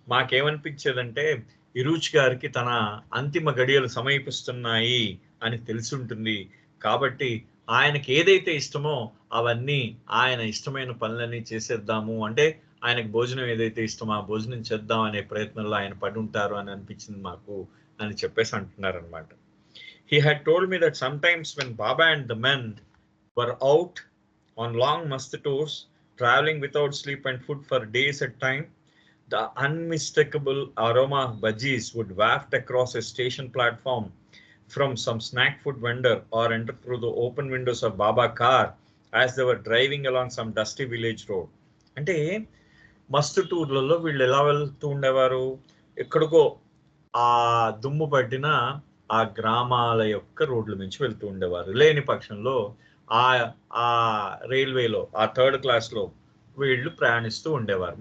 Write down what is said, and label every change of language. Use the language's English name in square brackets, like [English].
[Telugu] మాకేమనిపించేదంటే ఇరుచి గారికి తన అంతిమ గడియలు సమీపిస్తున్నాయి అని తెలిసి ఉంటుంది కాబట్టి ఆయనకి ఏదైతే ఇష్టమో అవన్నీ ఆయన ఇష్టమైన పనులన్నీ చేసేద్దాము, అంటే ఆయనకు భోజనం ఏదైతే ఇష్టమో ఆ భోజనం చేద్దాం అనే ప్రయత్నంలో ఆయన పడి ఉంటారు అని అనిపించింది మాకు అని చెప్పేసి అంటున్నారు అనమాట. [English] He had told me that sometimes when Baba and the men were out on long must tours, traveling without sleep and food for days at time, the unmistakable aroma of bhajis would waft across a station platform from some snack food vendor or enter through the open windows of Baba car as they were driving along some dusty village road. [Telugu] అంటే మస్తు టూర్లలో వీళ్ళు ఎలా వెళ్తూ ఉండేవారు, ఎక్కడికో ఆ దుమ్ము పట్టిన ఆ గ్రామాల యొక్క రోడ్ల నుంచి వెళ్తూ ఉండేవారు. లేని పక్షంలో ఆ రైల్వేలో ఆ థర్డ్ క్లాస్లో వీళ్ళు ప్రయాణిస్తూ ఉండేవారు.